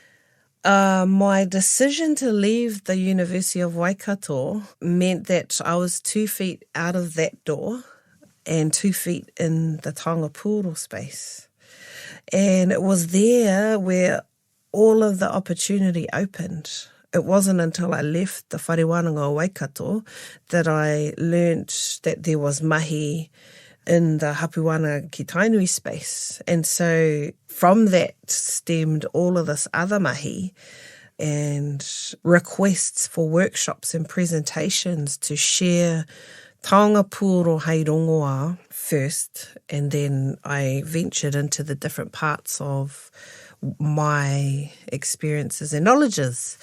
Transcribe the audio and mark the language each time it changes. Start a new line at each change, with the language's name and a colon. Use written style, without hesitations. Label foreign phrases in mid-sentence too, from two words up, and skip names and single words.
English: My decision to leave the University of Waikato meant that I was 2 feet out of that door and 2 feet in the
Māori: Taonga Pūoro
English: space. And it was there where all of the opportunity opened. It wasn't until I left the Wharewananga o Waikato that I learnt that there was mahi in the
Māori: hapuana ki Tainui
English: space. And so from that stemmed all of this other mahi and requests for workshops and presentations to share
Māori: Taonga Pūoro hei Rongoā
English: first, and then I ventured into the different parts of my experiences and knowledges.